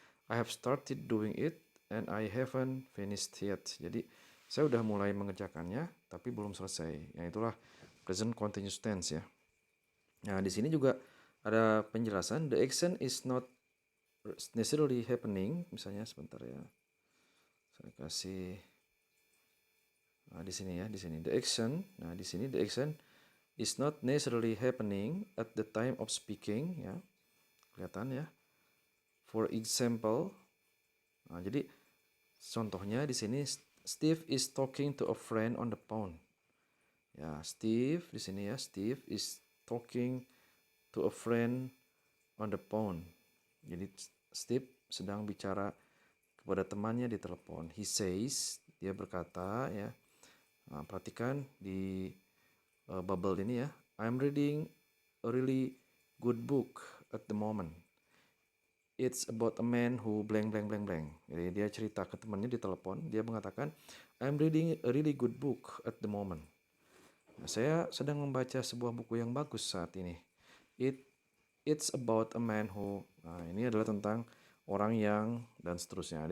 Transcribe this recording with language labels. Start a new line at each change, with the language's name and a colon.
English: I have started doing it and I haven't finished yet.
Indonesian: Jadi saya udah mulai mengerjakannya tapi belum selesai. Yang itulah present continuous tense ya. Nah, di sini juga ada penjelasan,
English: the action is not necessarily happening.
Indonesian: Misalnya sebentar ya. Saya kasih di sini ya, di sini the action. Nah, di sini
English: the action is not necessarily happening at the time of speaking
Indonesian: ya. Kelihatan ya.
English: For example,
Indonesian: jadi contohnya di sini
English: Steve is talking to a friend on the phone. Ya, Steve
Indonesian: di sini ya,
English: Steve is talking to a friend on the phone.
Indonesian: Jadi Steve sedang bicara kepada temannya di telepon.
English: He says,
Indonesian: dia berkata ya. Nah, perhatikan di bubble ini ya.
English: I'm reading a really good book at the moment. It's about a man who blank blank blank blank.
Indonesian: Jadi dia cerita ke temannya di telepon. Dia mengatakan,
English: I'm reading a really good book at the moment.
Indonesian: Nah, saya sedang membaca sebuah buku yang bagus saat ini.
English: It's about a man who.
Indonesian: Nah, ini adalah tentang orang yang dan seterusnya.